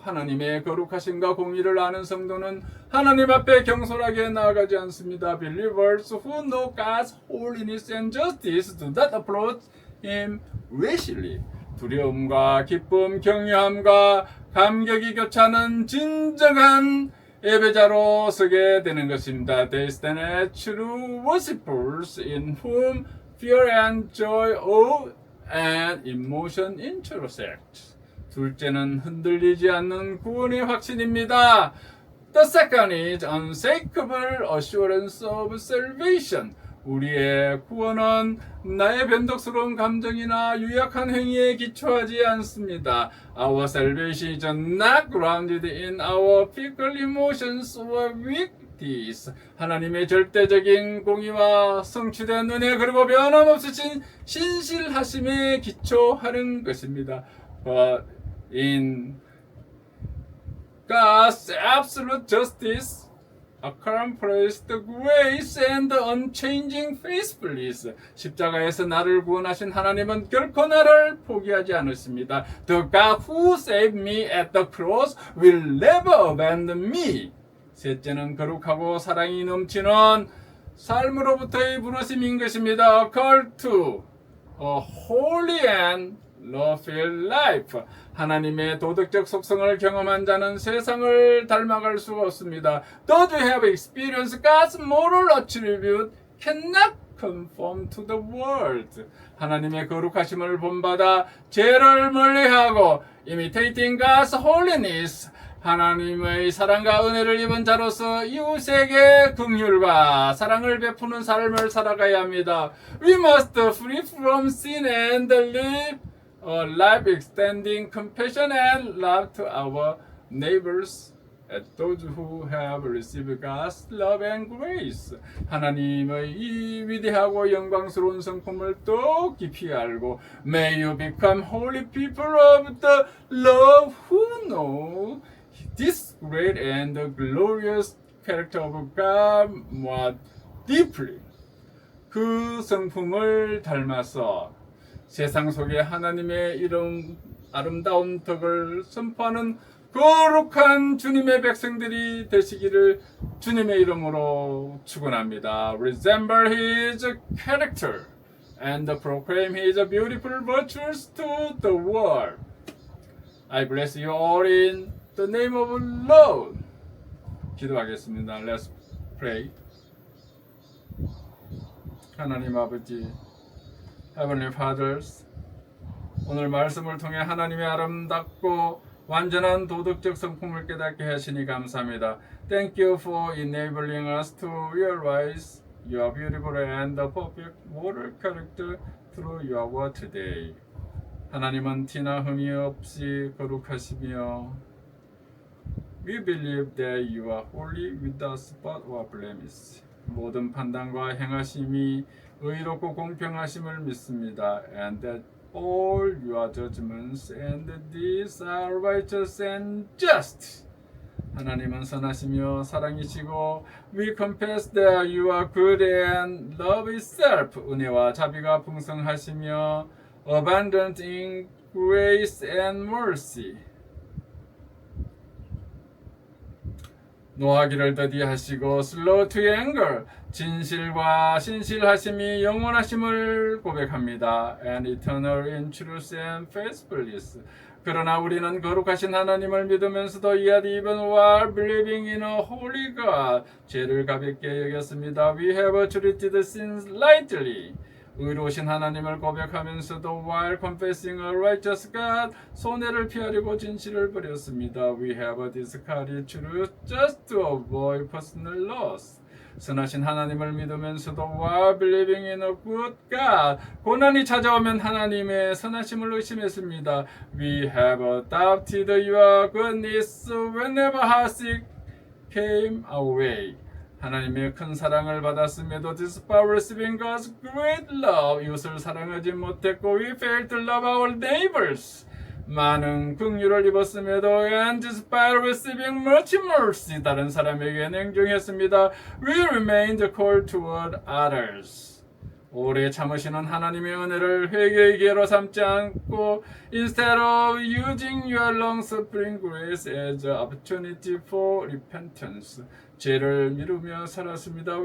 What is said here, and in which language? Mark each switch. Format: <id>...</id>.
<ko>하나님의 거룩하심과 공의를 아는 성도는 하나님 앞에 경솔하게 나아가지 않습니다.</ko> <en>Believers who know God's holiness and justice do not approach Him rashly.</en> <ko>두려움과 기쁨, 경외함과 감격이 교차하는 진정한 예배자로 서게 되는 것입니다.</ko> <en>They stand as true worshippers in whom fear and joy, awe and emotion intersect.</en> <ko>둘째는 흔들리지 않는 구원의 확신입니다.</ko> <en>The second is unshakable assurance of salvation.</en> <ko>우리의 구원은 나의 변덕스러운 감정이나 유약한 행위에 기초하지 않습니다.</ko> <en>Our salvation is not grounded in our fickle emotions or weak deeds.</en> <ko>하나님의 절대적인 공의와 성취된 은혜 그리고 변함없으신 신실하심에 기초하는 것입니다.</ko> <en>But in God's absolute justice, accomplished grace and unchanging faithfulness.</en> <ko>십자가에서 나를 구원하신 하나님은 결코 나를 포기하지 않으십니다.</ko> <en>The God who saved me at the cross will never abandon me.</en> <ko>셋째는 거룩하고 사랑이 넘치는 삶으로부터의 부르심인 것입니다.</ko> <en>Call to a holy and love-filled life.</en> <ko>하나님의 도덕적 속성을 경험한 자는 세상을 닮아갈 수가 없습니다.</ko> <en>Those who have experienced God's moral attribute cannot conform to the world.</en> <ko>하나님의 거룩하심을 본받아 죄를 멀리하고</ko> <en>imitating God's holiness.</en> <ko>하나님의 사랑과 은혜를 입은 자로서 이웃에게 긍휼과 사랑을 베푸는 삶을 살아가야 합니다.</ko> <en>We must free from sin and live a life extending compassion and love to our neighbors and those who have received God's love and grace.</en> <ko>하나님의 이 위대하고 영광스러운 성품을 또 깊이 알고</ko> <en>May you become holy people of the love who know this great and glorious character of God more deeply.</en> <ko>그 성품을 닮아서 세상 속에 하나님의 이름 아름다운 덕을 선포하는 거룩한 주님의 백성들이 되시기를 주님의 이름으로 축원합니다.</ko> <en>Resemble His character and proclaim His beautiful virtues to the world. I bless you all in the name of Lord.</en> <ko>기도하겠습니다.</ko> <en>Let's pray.</en> <ko>하나님 아버지,</ko> <en>Heavenly Fathers,</en> <ko>오늘 말씀을 통해 하나님의 아름답고 완전한 도덕적 성품을 깨닫게 하시니 감사합니다.</ko> <en>Thank you for enabling us to realize your beautiful and perfect moral character through your word today.</en> <ko>하나님은 티나 흠이 없이 거룩하시며</ko> <en>We believe that you are holy without spot or blemish.</en> <ko>모든 판단과 행하심이 의롭고 공평하심을 믿습니다.</ko> <en>And that all your judgments and deeds are righteous and just.</en> <ko>하나님은 선하시며 사랑이시고</ko> <en>We confess that you are good and love itself.</en> <ko>은혜와 자비가 풍성하시며</ko> <en>abundant in grace and mercy.</en> <ko>노하기를 더디하시고</ko> <en>slow to anger.</en> <ko>진실과 신실하심이 영원하심을 고백합니다.</ko> <en>And eternal in truth and faithfulness.</en> <ko>그러나 우리는 거룩하신 하나님을 믿으면서도</ko> <en>yet even while believing in a holy God,</en> <ko>죄를 가볍게 여겼습니다.</ko> <en>We have treated sins lightly.</en> <ko>의로우신 하나님을 고백하면서도</ko> <en>while confessing a righteous God,</en> <ko>손해를 피하려고 진실을 버렸습니다.</ko> <en>We have discarded truth just to avoid personal loss.</en> <ko>선하신 하나님을 믿으면서도</ko> <en>while believing in a good God,</en> <ko>고난이 찾아오면 하나님의 선하심을 의심했습니다.</ko> <en>We have adopted your goodness whenever hardship came our way.</en> <ko>하나님의 큰 사랑을 받았음에도</ko> <en>despite receiving God's great love,</en> <ko>이웃을 사랑하지 못했고</ko> <en>we failed to love our neighbors.</en> <ko>많은 긍휼을 입었음에도</ko> <en>and despite receiving much mercy,</en> <ko>다른 사람에게 냉정했습니다.</ko> <en>We remained cold toward others.</en> <ko>오래 참으시는 하나님의 은혜를 회개의 기회로 삼지 않고</ko> <en>instead of using your long-suffering grace as an opportunity for repentance,</en> <ko>죄를 미루며 살았습니다.</ko>